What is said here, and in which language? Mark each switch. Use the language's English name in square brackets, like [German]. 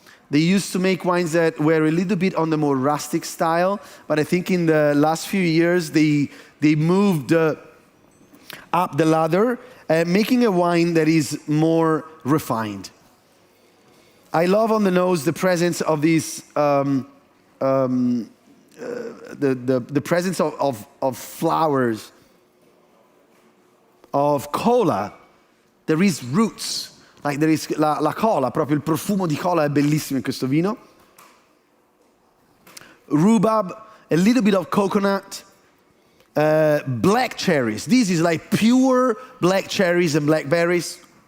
[English] They used to make wines that were a little bit on the more rustic style, but I think in the last few years they moved up the ladder, making a wine that is more refined. I love on the nose the presence of these, the presence of flowers, of cola. There is roots, like there is [Italian] la cola, proprio il profumo di cola è bellissimo in questo vino. [English] Rhubarb, a little bit of coconut, black cherries. This is like pure black cherries and blackberries.